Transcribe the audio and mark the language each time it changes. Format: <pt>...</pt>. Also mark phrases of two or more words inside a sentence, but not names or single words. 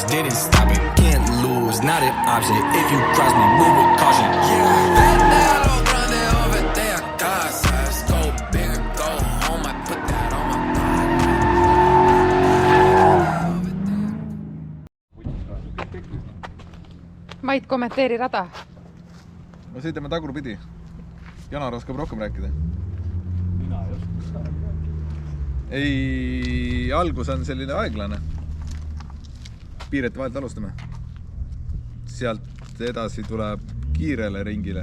<en>Didn't stop it, can't lose, not an option. If you cross me, move with caution. Yeah, bet that all around there over there, casa. Let's go big or go home, I put that on my body.</en> <et>Mait, kommenteeri rada. Me sõidame tagurpidi. Janar oskab rohkem rääkida. Mina ei oska. Ei, algus on selline aeglane. Piirete vahelt alustame. Sealt edasi tuleb kiirele ringile.</et>